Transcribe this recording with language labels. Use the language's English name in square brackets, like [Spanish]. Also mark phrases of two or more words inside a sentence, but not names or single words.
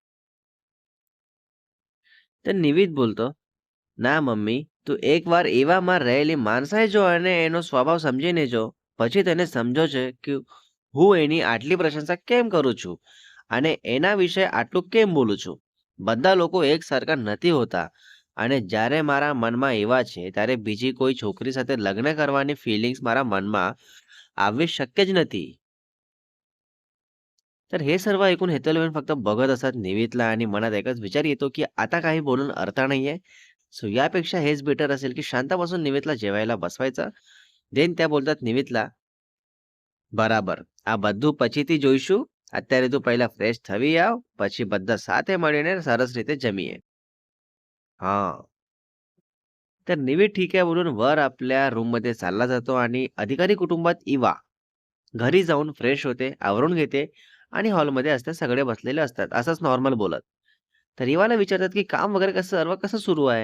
[Gujarati] તો નિવિદ બોલતો, "ના મમ્મી, તું એકવાર એવામાં રહેલી માણસાઈ જો અને એનો સ્વભાવ સમજીને જો, પછી તને સમજો છે કે હું એની આટલી પ્રશંસા કેમ કરું છું અને એના વિશે આટલું કેમ બોલું છું. બધા લોકો એકસરખા નથી હોતા અને જ્યારે મારા મનમાં એવા છે, ત્યારે બીજી કોઈ છોકરી સાથે લગ્ન કરવાની ફિલિંગ્સ મારા मनमा આવવી शक्य જ નથી." [Marathi] तर हे सर्व ऐकून हेतलवेन फक्त बघत असतात निवीतला आणि मनात एकच विचार येतो, की आता काही बोलून अर्थ नाहीये. सो यापेक्षा हेच बेटर असेल, की शांत बसून निवेदला जेवायला बसवायचं. देन त्या बोलतात निवेदला, [Gujarati] "બરાબર. આ બધું પછીથી જોઈશું. અત્યારે તું પહેલા ફ્રેશ થવી આવ. પછી બધા સાથે મળીને સરસ રીતે જમીએ." [Marathi] हां. तर निवेद ठीक आहे बोलून वर आपल्या रूममध्ये चालला जातो आणि अधिकारी कुटुंबात इवा घरी जाऊन फ्रेश होते, आवरून घेते आणि हॉलमध्ये असते. सगळे बसलेले असतात. असंच नॉर्मल बोलत. तर इवाला विचारतात, की "काम वगैरे सर्व कसं सुरू आहे?"